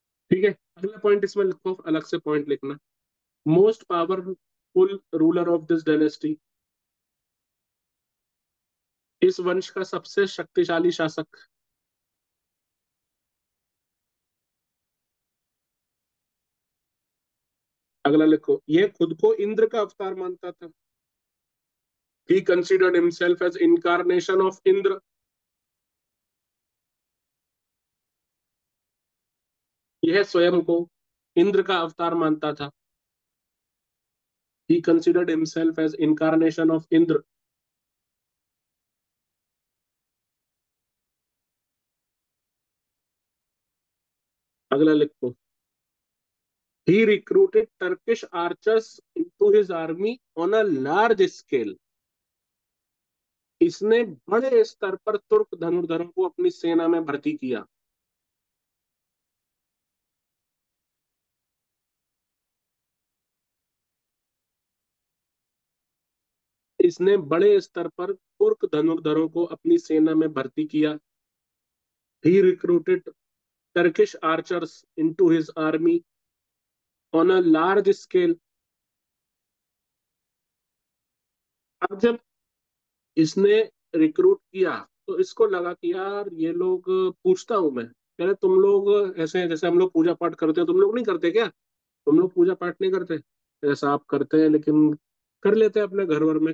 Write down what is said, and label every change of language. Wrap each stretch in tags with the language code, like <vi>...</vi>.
<hi>ठीक है, अगला पॉइंट इसमें लिखो, अलग से पॉइंट लिखना।</hi> <en>most powerful ruler of this dynasty,</en> <hi>इस वंश का सबसे शक्तिशाली शासक। अगला लिखो, ये खुद को इंद्र का अवतार मानता था।</hi> <en>He considered himself as incarnation of Indra.</en> <hi>यह स्वयं को इंद्र का अवतार मानता था।</hi> <en>He considered himself as incarnation of Indra.</en> <hi>अगला लिखो,</hi> <en>he recruited Turkish archers into his army on a large scale।</en> <hi>इसने बड़े स्तर पर तुर्क धनुर्धरों को अपनी सेना में भर्ती किया। इसने बड़े स्तर पर तुर्क धनुर्धरों को अपनी सेना में भर्ती किया।</hi> <en>He recruited Turkish archers into his army on a large scale।</en> <hi>अब जब इसने रिक्रूट किया तो इसको लगा कि यार ये लोग, पूछता हूं मैं, कह रहे तुम लोग ऐसे, जैसे हम लोग पूजा पाठ करते हैं, तुम लोग नहीं करते क्या? तुम लोग पूजा पाठ नहीं करते? ऐसा आप करते हैं, लेकिन कर लेते हैं अपने घर वर में।</hi>